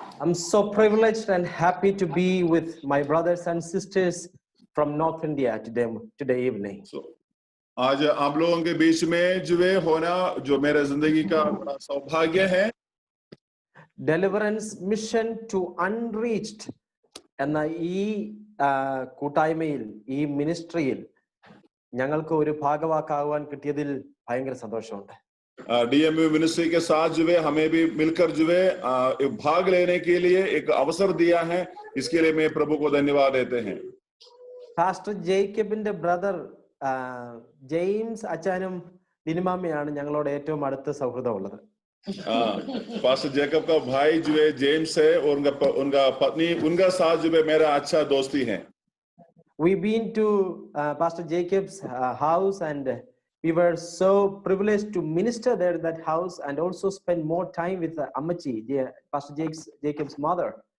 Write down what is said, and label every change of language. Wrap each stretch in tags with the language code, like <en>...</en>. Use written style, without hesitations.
<en>I'm so privileged and happy to be with my brothers and sisters from North India today evening.</en> <hi>So, आज आप लोगों के बीच में जो है होना जो मेरे जिंदगी का बड़ा सौभाग्य है.</hi> <ml>Deliverance Mission to Unreached എന്ന ഈ കൂട്ടായ്മയിൽ ഈ മിനിസ്ട്രിയിൽ ഞങ്ങൾക്ക് ഒരു ഭാഗവാക്കാവാൻ കിട്ടിയതിൽ ഭയങ്കര സന്തോഷമുണ്ട്.</ml> <hi>DMU मिनिस्ट्री के साथ जो है हमें भी मिलकर जो है भाग लेने के लिए एक अवसर दिया है. इसके लिए मैं प्रभु को धन्यवाद देते हैं.</hi> <ml>പാസ്റ്റർ ജേക്കബിന്റെ ബ്രദർ ജെയിംസ് അച്ചാനും ലിനിമാമയാണ് ഞങ്ങളോട് ഏറ്റവും അടുത്ത സൗഹൃദമുള്ളത്.</ml> <hi>पास्टर जेकब का भाई जो है जेम्स है और उनका पत्नी उनका साथ जो है मेरा अच्छा दोस्ती है.</hi> <en>We've been to Pastor Jacob's house and we were so privileged to minister there at that house and also spend more time with Ammachi, Pastor Jacob's mother.</en>